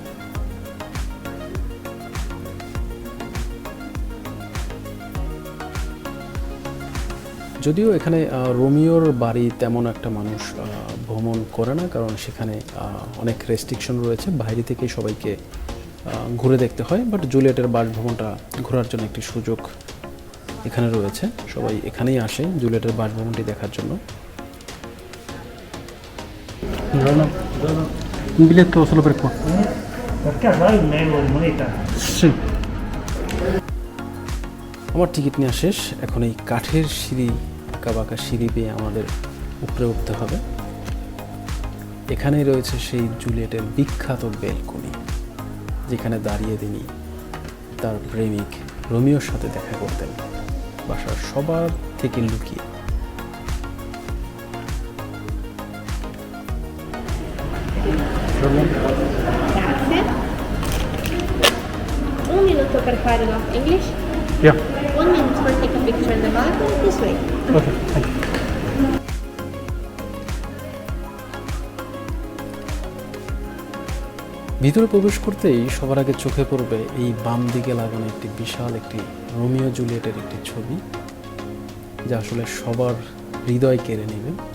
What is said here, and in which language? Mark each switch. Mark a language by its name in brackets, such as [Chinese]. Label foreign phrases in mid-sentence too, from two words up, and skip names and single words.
[Bangla] যদিও এখানে রোমিওর বাড়ি তেমন একটা মানুষ ভ্রমণ করে না, কারণ সেখানে অনেক রেস্ট্রিকশন রয়েছে, বাইরে থেকে সবাইকে ঘুরে দেখতে হয়। বাট জুলিয়েটের বাসভবনটা ঘোরার জন্য একটি সুযোগ এখানে রয়েছে, সবাই এখানেই আসে জুলিয়েটের বাসভবনটি দেখার জন্য। [Italian] Verona. Un biglietto solo per qua. Per caso hai un euro di moneta? Sì. [Bangla] আমার টিকিট নেওয়া শেষ। এখন এই কাঠের সিঁড়ি, আঁকাবাঁকা সিঁড়ি বেয়ে আমাদের উপরে উঠতে হবে। এখানেই রয়েছে সেই জুলিয়েটের বিখ্যাত বেলকনি, যেখানে দাঁড়িয়ে তিনি তার প্রেমিক রোমিওর সাথে দেখা করতেন বাসার সবার থেকে লুকিয়ে। [Italian] Grazie. Un minuto per fare la English. [English] Yeah. 1 minute for take a picture in the balcony this way. Okay, thank you. [Bangla] ভিতরে প্রবেশ করতেই সবার আগে চোখে পড়বে এই বাম দিকে লাগানো একটি বিশাল একটি রোমিও জুলিয়েটের একটি ছবি, যা আসলে সবার হৃদয় কেড়ে নেবে।